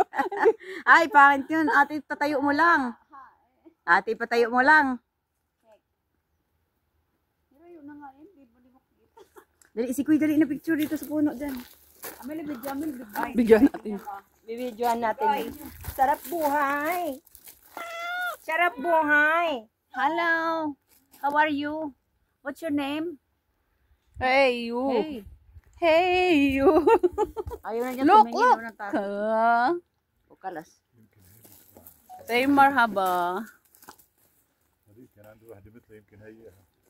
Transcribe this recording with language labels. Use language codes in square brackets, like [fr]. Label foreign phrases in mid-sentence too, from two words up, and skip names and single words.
[tl] Ay, pangit yun. Ate, patayo mo lang. Ate, patayo mo lang. Dali, si Kuy, dali na picture dito sa puno dyan. Bigyan natin. Bibidyohan natin. Sarap buhay. Sarap buhay. [en] Hello. How are you? What's your name? Hey, you. Hey. Hey, you. [tl] Ayaw na niya Look, tumingin. look. Ng tayo. Kalas. [en] Say marhaba. [ar] هذيك كان عنده واحدة مثله يمكن هي